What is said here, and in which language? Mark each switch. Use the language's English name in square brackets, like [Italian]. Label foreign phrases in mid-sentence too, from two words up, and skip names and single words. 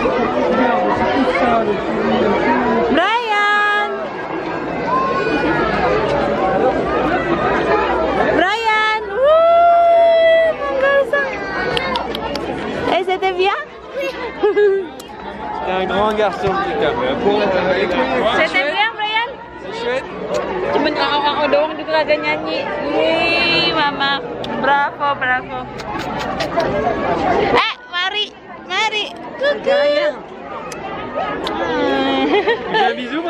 [French] C'était bien? C'était un grand garçon qui était C'était bien, Brian? C'est chouette. [Indonesian] Cuma aku doang gitu kagak nyanyi. Wih, mama. Bravo, bravo. Mari. Kuku. [French] Un bisou, moi.